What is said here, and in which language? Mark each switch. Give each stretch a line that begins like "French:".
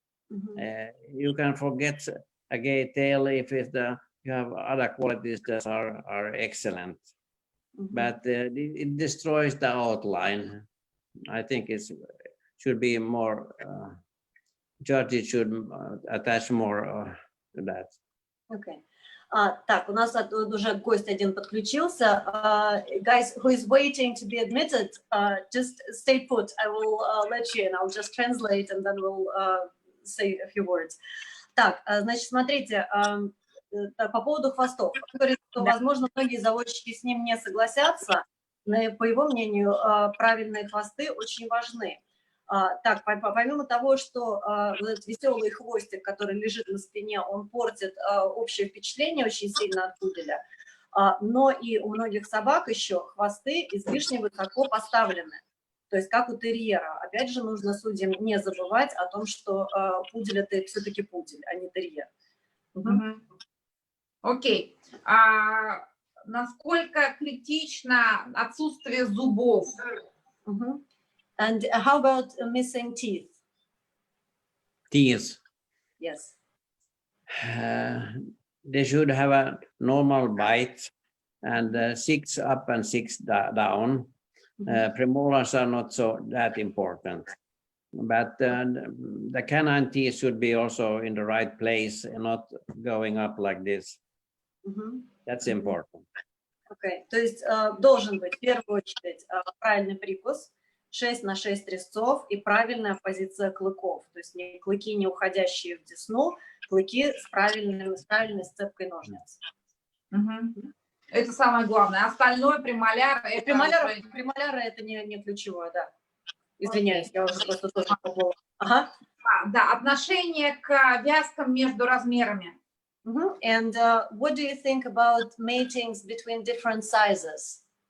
English: You can forget a gay tail if you have other qualities that are excellent. But it destroys the outline. I think it should be more, judges should attach more to that. Okay.
Russian: Так, у нас тут уже гость один подключился.
English: Guys who is waiting to be admitted, just stay put. I will let you in. I'll just translate and then we'll say a few words.
Russian: Так, значит, смотрите, по поводу хвостов. Он говорит, что, возможно, многие заводчики с ним не согласятся, но, по его мнению, правильные хвосты очень важны. Так, помимо того, что вот этот веселый хвостик, который лежит на спине, он портит общее впечатление очень сильно от пуделя, но и у многих собак еще хвосты излишне высоко поставлены. То есть как у терьера. Опять же, нужно судьям не забывать о том, что пудель – это все-таки пудель, а не терьер. Окей. Насколько критично отсутствие зубов?
English: And how about missing teeth? Teeth. Yes. They should have a normal bite and 6 up and 6 down. Premolars are not so that important. But the canine teeth should be also in the right place and not going up like this. That's important. Okay.
Russian: То есть должен быть в первую очередь правильный прикус, 6 на 6 резцов и правильная позиция клыков. То есть не клыки, не уходящие в десну, клыки с правильной сцепкой ножниц. Это самое главное. Остальное премоляр... Премоляры это не ключевое, да. Извиняюсь, я уже просто тоже попала. Да, отношение к вязкам между размерами.
English: And what do you think about matings between different sizes?